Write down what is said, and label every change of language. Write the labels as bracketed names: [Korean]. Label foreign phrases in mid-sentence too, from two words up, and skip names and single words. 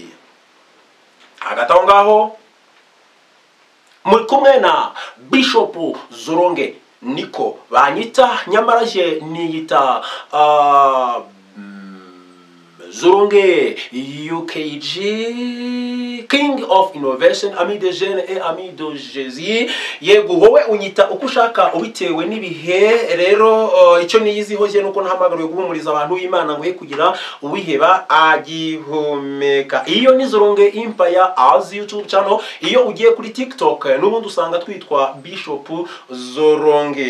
[Kinyarwanda] Hagati aho ngaho muri kumwe na Bishop Zoronge niko banyita, nyamara je niyita Zoronge UKG, [English] King of Innovation, [French] ami de jeunes et ami de Jésus. [Kinyarwanda] Yego wowe unyita uko ushaka ubitewe n'ibihe. Rero icyo niyiziho je nuko nahamagariwe guhumuriza abantu b'Imana ngo he kugira uwiheba agihumeka. Iyo ni Zoronge [English] Empire as YouTube channel. [Kinyarwanda] Iyo ugiye kuri TikTok n'ubundi usanga twitwa Bishop Zoronge.